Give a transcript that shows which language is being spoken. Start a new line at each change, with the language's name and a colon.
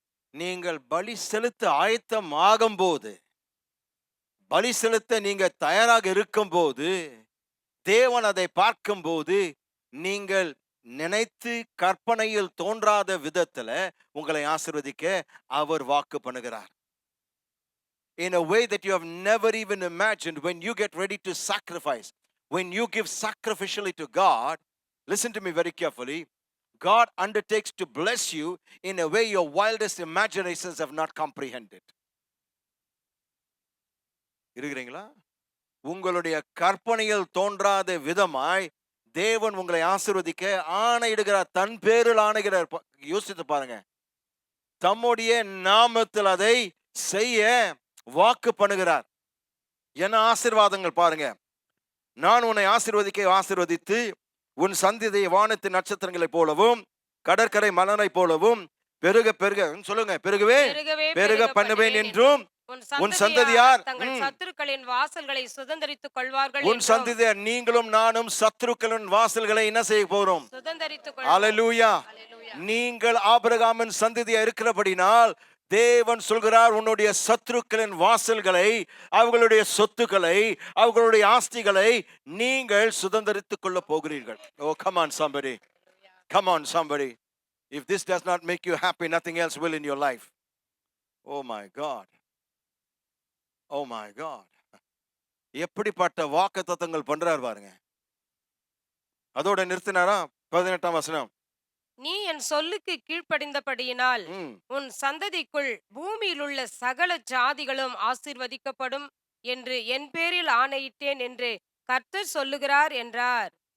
Tamil: நீங்கள் பலி செலுத்த ஆயத்தம் ஆகும் போது, பலி செலுத்த நீங்க தயாராக இருக்கும் போது, தேவன் அதை பார்க்கும் போது நீங்கள் நினைத்து கற்பனையில் தோன்றாத விதத்துல உங்களை ஆசீர்வதிக்க அவர் வாக்கு பண்ணுகிறார்.
English: In a way that you have never even imagined. When you get ready to sacrifice, when you give sacrificially to God, listen to me very carefully, God undertakes to bless you in a way your wildest imaginations have not comprehended.
Tamil: இருக்கிறீங்களா? உங்களுடைய கற்பனையில் தோன்றாத விதமாய் தேவன் உங்களை ஆசீர்வதிக்க ஆணையிடுகிறார். தன் பேரில் ஆணையிடுகிறார். யோசித்து பாருங்க. தம்முடைய நாமத்தில் அதை செய்ய வாக்கு பண்ணுகிறார். என்ன ஆசீர்வாதங்கள் பாருங்க. நான் உன்னை ஆசீர்வதிக்க ஆசீர்வதித்து உன் சந்ததியை வானத்து நட்சத்திரங்களைப் போலவும் கடற்கரை மணலை போலவும் பெருக பெருக சொல்லுங்க, பெருகவே பெருக பண்ணுவேன் என்றும் உன் சந்ததியார் தங்கள் சத்துருக்களின் வாசல்களை சுதந்தரித்துக் கொள்வார்கள். உன் சந்ததியார் நீங்களும் நானும் சத்துருக்களின் வாசல்களை என்ன செய்ய போறோம்? சுதந்தரித்துக் அல்லேலூயா. நீங்கள் ஆபிரகாமின் சந்ததியா இருக்கிறபடினால் தேவன் சொல்கிறார், உன்னுடைய சத்துருக்களின் வாசல்களை, அவர்களுடைய சொத்துக்களை, அவர்களுடைய ஆஸ்திகளை நீங்கள் சுதந்தரித்துக் கொள்ள போகிறீர்கள்.
English: Oh, come on somebody. Come on somebody. If this does not make you happy, nothing else will in your life. Oh my God. Oh my God.
Tamil: எப்படிப்பட்ட வாக்குத்தத்தங்கள் பண்றார் பாருங்க. அதோட நிறுத்தினாரா? 18ஆம் வசனம். நீ என் சொல்லுக்கு கீழ்ப்படிந்தபடியினால் உன் சந்ததிக்குள் பூமியிலுள்ள சகல ஜாதிகளும் ஆசீர்வதிக்கப்படும் என்று என் பேரில் ஆணையிட்டேன் என்று கர்த்தர் சொல்லுகிறார் என்றார்.